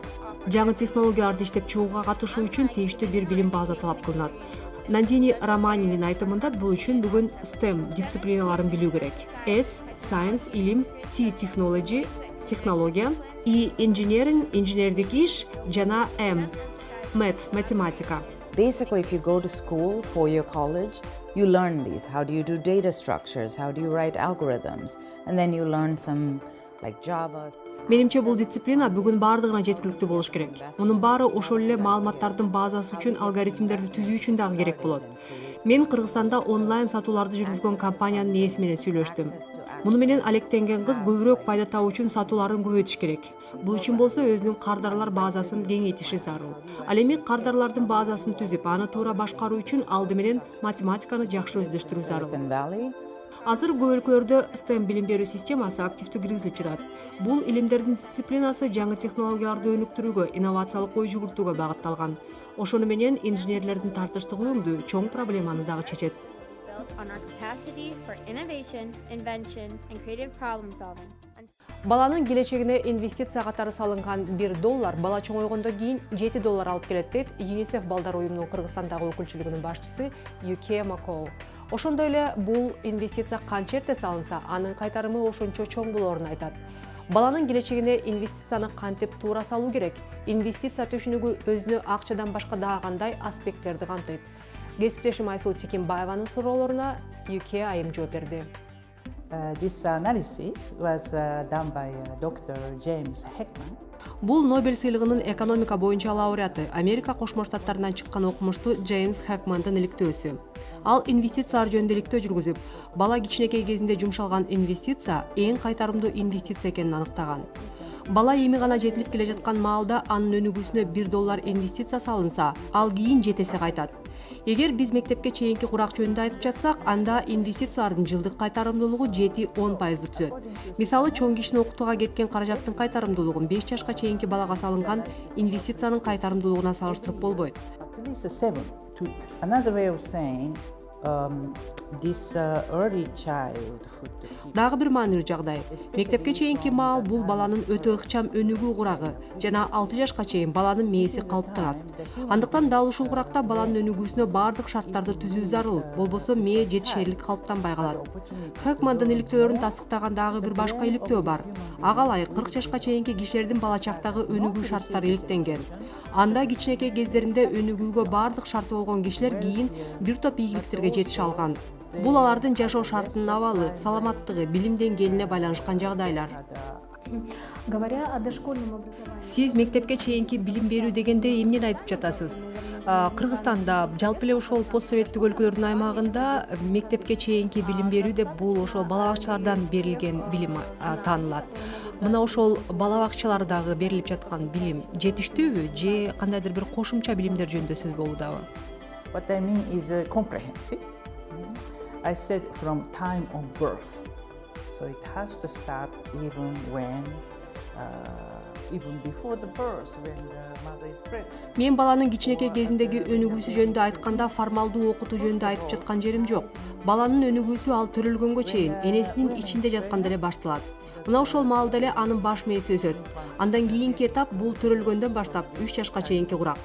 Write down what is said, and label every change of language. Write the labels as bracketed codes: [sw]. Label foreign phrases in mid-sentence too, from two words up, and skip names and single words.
[ky] Жаңы технологияларды иштеп чыгууга катышуу үчүн тийиштүү бир билим база талап кылынат. Нандини Романинин айтымында бул үчүн бүгүн STEM дисциплиналарын билүү керек. S – Science, илим, T – Technology, технология, E – Engineering, инженердик иш, жана M – Math, математика. [en] Basically, if you go to school, four-year college, you learn these. How do you do data structures? How do you write algorithms? And then you learn some like Java. [ky] Менимче бул дисциплина бүгүн баардыгына жеткиликтүү болуш керек. Мунун баары ошол эле маалыматтардын базасы үчүн алгоритмдерди түзүү үчүн дагы керек болот. Мен Кыргызстанда онлайн сатууларды жүргүзгөн компаниянын ээси менен сүйлөштүм. Муну менен алектенген кыз көбүрөөк пайда табуу үчүн сатууларын көбөйтүш керек. Бул үчүн болсо өзүнүн кардарлар базасын кеңейтиши зарыл. Ал эми кардарлардын базасын түзүп, аны туура башкаруу үчүн алды менен математиканы жакшы өздөштүрүү зарыл. Азыр көп өлкөлөрдө STEM билим берүү системасы активдүү киргизилип жатат. Бул илимдердин дисциплинасы жаңы технологияларды өнүктүрүүгө, инновациялык ой жүгүртүүгө багытталган. Ошону менен инженерлердин тартыштык уюмду чоң проблеманы дагы чечет. [en] On our capacity for innovation, invention, and creative problem solving. [ky] Баланын келечегине инвестиция катары салынган $1 бала чоңойгондон кийин $7 алып келет дейт UNICEF балдар уюмунун Кыргызстандагы өкүлчүлүгүнүн башчысы Юке Макоу. Ошондой эле бул инвестиция канча эрте салынса, анын кайтарымы ошончо чоң болоорун айтат. Баланын келечегине инвестицияны кантип туура салуу керек? Инвестиция төшүнүгү өзүнө акчадан башка дагы кандай аспекттерди камтыйт? Кесиптешим Айсул Текинбаеванын суроолоруна Юке айым жооп берди. [en] This analysis was done by Dr. James Heckman. [ky] Бул Нобель сыйлыгынын экономика боюнча лауреаты, Америка Кошмо Штаттарынан чыккан окумуштуу Джеймс Хекмандын иликтөөсү. Ал инвестициялар жөнүндө иликтөө жүргүзүп, бала кичинекей кезинде жумшалган инвестиция эң кайтарымдуу инвестиция экенин аныктаган. Бала эми гана жетилип келе жаткан маалда анын өнүгүүсүнө $1 инвестиция салынса, ал кийин 7 эсе кайтат. Эгер биз мектепке чейинки курак жөнүндө айтып жатсак, анда инвестициялардын жылдык кайтарымдуулугу 7-10% түзөт. Мисалы, чоң кишини окутууга кеткен каражаттын кайтарымдуулугун 5 жашка чейинки балага салынган инвестициянын кайтарымдуулугуна салыштырып болбойт. [en] At least 7 to another way of saying this early childhood. [ky] Дагы бир маанилүү жагдай. Мектепке чейинки маал бул баланын өтө ыкчам өнүгүү курагы жана 6 жашка чейин баланын мээси калыптанат. Андыктан дал ушул куракта баланын өнүгүүсүнө бардык шарттарды түзүү зарыл, болбосо мээ жетишерлик калыптанбай калат. Хекмандын иликтөөлөрүн тастыктаган дагы бир башка иликтөө бар. Ага ылайык 40 жашка чейинки кишилердин бала чактагы өнүгүү шарттары иликтенген. Анда кичинекей кездеринде өнүгүүгө бардык шарты болгон кишилер кийин бир топ ийгиликтерге жетише алган. Бул алардын жашоо шартынын абалы, саламаттыгы, билим деңгээлине байланышкан жагдайлар. [ru] Говоря о дошкольном образовании. [ky] Сиз мектепке чейинки билим берүү дегенде эмнени айтып жатасыз? Кыргызстанда, жалпы эле ошол постсоветтик өлкөлөрдүн аймагында мектепке чейинки билим берүү деп бул ошол бала бакчалардан берилген билим таанылат. Мына ошол бала бакчалардагы берилип жаткан билим жетиштүүбү же кандайдыр бир кошумча билимдер жөнүндө сөз болуудабы? [en] What I mean is comprehensive. I said from time of birth. So it has to start even before the birth, when the mother is pregnant. [ky] Мен баланын кичинекей кезиндеги өнүгүүсү жөнүндө айтканда формалдуу окутуу жөнүндө айтып жаткан жерим жок. Баланын өнүгүүсү ал төрөлгөнгө чейин энесинин ичинде жатканда эле башталат. Мына ошол маалда эле анын баш мээси өсөт. Андан кийинки этап бул төрөлгөндөн баштап 3 жашка чейинки курак.